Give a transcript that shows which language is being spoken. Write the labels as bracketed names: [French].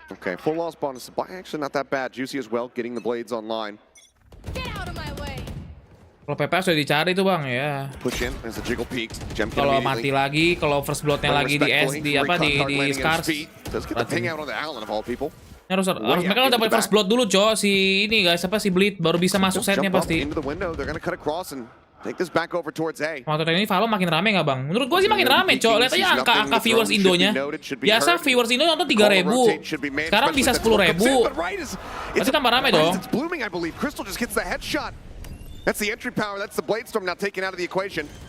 [English] Okay, full loss bonus supply. Actually, not that bad. Juicy as well, getting the blades online. Get out of my way. [Indonesian] Kalau PPS sudah dicari tuh bang ya. [English] Push in as the jiggle peaks. Jemkin [Indonesian] Kalau mati lagi, kalau first bloodnya lagi di SCARZ. [English] Let's get the ping out on the Allen of all people. [Indonesian] Harus mereka dapat first blood dulu, Cok. Si ini guys, si Bleed baru bisa masuk setnya pasti. [English] Into the window, they're gonna cut across and take this back over towards A. [Indonesian] Motor ini Valo makin rame nggak bang? Menurut gua sih makin rame, Cok. Lihat aja angka viewers Indonya. Biasa viewers Indo nonton 3.000. Sekarang bisa 10.000. Pasti tambah rame dong. [English] It's blooming, I believe. Crystal just gets the headshot. That's the entry power. That's the blade storm now taken out of the equation.